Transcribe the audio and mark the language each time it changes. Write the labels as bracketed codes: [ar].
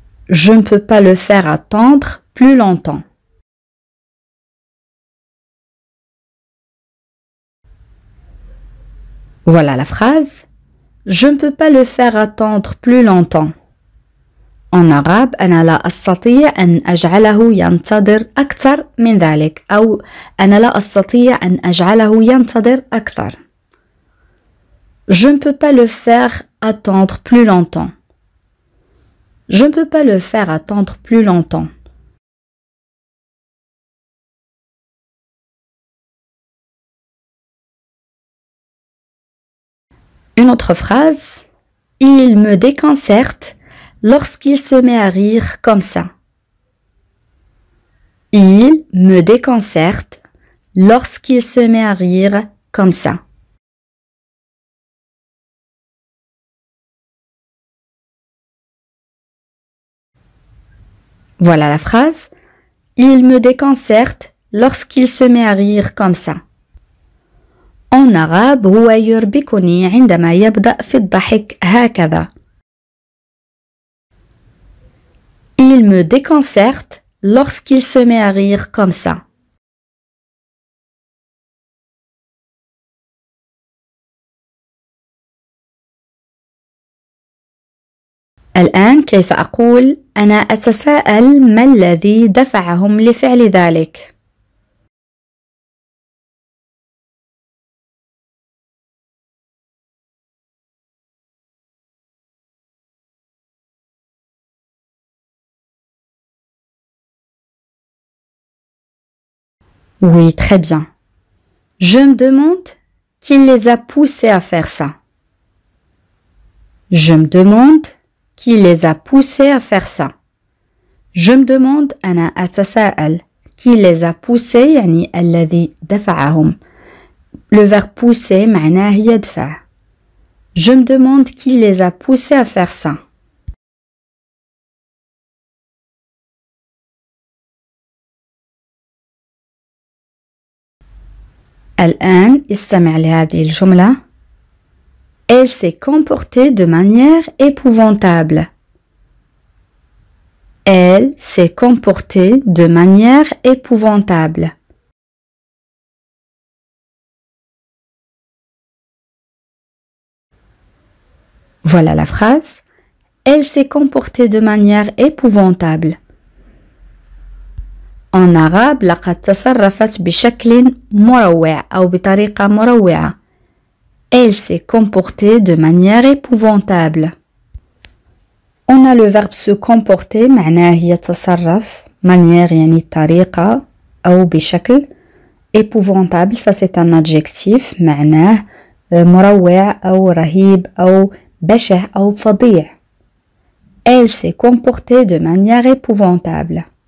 [fr] Je ne peux pas le faire attendre plus longtemps. Voilà la phrase. Je ne peux pas le faire attendre plus longtemps. En arabe, [ar] أنا لا أستطيع أن أجعله ينتظر أكثر من ذلك، أو أنا لا أستطيع أن أجعله ينتظر أكثر. [fr] Je ne peux pas le faire attendre plus longtemps. Je ne peux pas le faire attendre plus longtemps. Une autre phrase. Il me déconcerte lorsqu'il se met à rire comme ça. Il me déconcerte lorsqu'il se met à rire comme ça. Voilà la phrase. Il me déconcerte lorsqu'il se met à rire comme ça. En arabe [ar] هو يربكني عندما يبدأ في الضحك هكذا. [fr] Il me déconcerte lorsqu'il se met à rire comme ça. [ar] الآن كيف أقول أنا أتساءل ما الذي دفعهم لفعل ذلك؟ [fr] Oui, très bien. Je me demande qui les a poussés à faire ça. Je me demande qui les a poussés à faire ça. Je me demande [ar] أنا أتساءل [fr] qui les a poussés [ar] يعني الذي دفعهم. [fr] Le verbe pousser [ar] معناه يدفع. [fr] Je me demande qui les a poussés à faire ça. [ar] الآن استمع لهذه الجملة. [fr] Elle s'est comportée de manière épouvantable. Elle s'est comportée de manière épouvantable. Voilà la phrase. Elle s'est comportée de manière épouvantable. En arabe [ar] لقد تصرفت بشكل مروع أو بطريقة مروعة. [fr] Elle s'est comportée de manière épouvantable. On a le verbe se comporter [ar] معناه يتصرف manière يعني طريقة أو بشكل. [fr] épouvantable ça c'est un adjectif [ar] معناه مروع أو رهيب أو بشع أو فظيع. [fr] Elle s'est comportée de manière épouvantable.